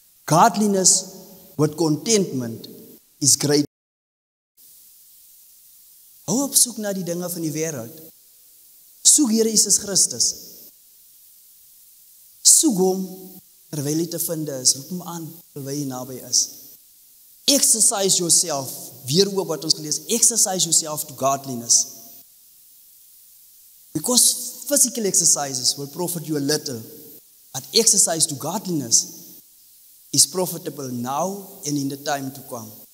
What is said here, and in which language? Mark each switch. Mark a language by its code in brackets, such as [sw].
[en] Godliness with contentment is great. [af] Hou op soek na die dinge van die wêreld. Soek Here Jesus Christus. Soek hom terwyl hy te vind is. Roep hom aan terwyl hy naby is. [en] Exercise yourself. [af] Weer ook wat ons gelees. [en] Exercise yourself to godliness. Because physical exercises will profit you a little, but exercise to godliness is profitable now and in the time to come.